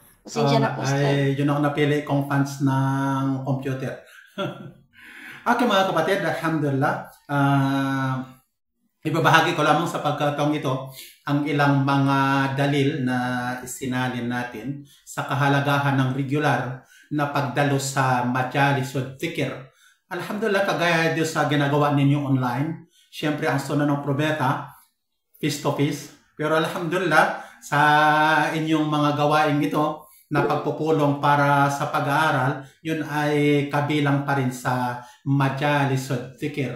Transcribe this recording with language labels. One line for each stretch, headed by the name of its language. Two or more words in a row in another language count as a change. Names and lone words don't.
Filipino: Ay, yun ang napili kong fans ng computer. Okay mga kapatid, alhamdulillah. Ibabahagi ko lamang sa pagkataong ito ang ilang mga dalil na isinalin natin sa kahalagahan ng regular na pagdalo sa majalis o dhikr. Alhamdulillah, kagaya din sa ginagawa ninyo online, siyempre ang sunod ng propeta,
English: face to face.
Filipino: Pero alhamdulillah, sa inyong mga gawain ito na pagpupulong para sa pag-aaral, yun ay kabilang pa rin sa majalis o dhikr.